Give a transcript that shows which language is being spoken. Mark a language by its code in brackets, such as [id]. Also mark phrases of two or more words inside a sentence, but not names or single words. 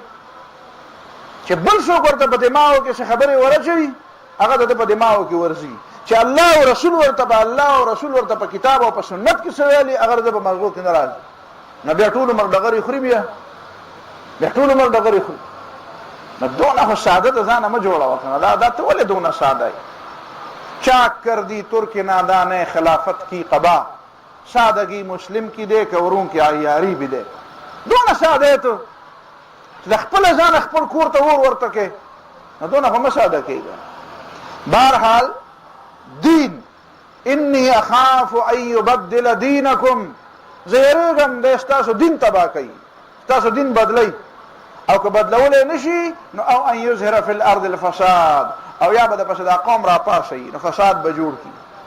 [ps] چې بل څوک ورته په دماغو کې څه خبرې ور اچوي هغه دته په دماغو کې ورځي چې الله او رسول ورته په الله او رسول ورته په کتاب او په سنت کې څه ویلي هغه دته په مغزو کې نه راځي. نو بیا ټول عمر ډغرې خوري. بیا ټول عمر ډغرې خوري. نو دونه خو ساده ته ځانه مه جوړوه کنه. دا ته ولې دونه ساده یې؟ [ur] چاک کر دی ترک نادانه خلافت کی قبا سادگی مسلم کی دے کورون کی عیاری بھی دے. [ps] دونه ساده ته چې د خپله ځانه خپل کور ته ور ورته کې نو دونه خو مه ساده کېږه. بهرحال دین [ar] انی اخاف ان یبدل دینکم [ps] زه یېرېږم دی ستاسو دین تباه کوي ستاسو دین بدلی او که بدلولی نشي نو او [ar] ان یظهر فی الارض الفساد [ps] او یا به د پسې دا قوم را پاسوي نو فساد به جوړ کړي.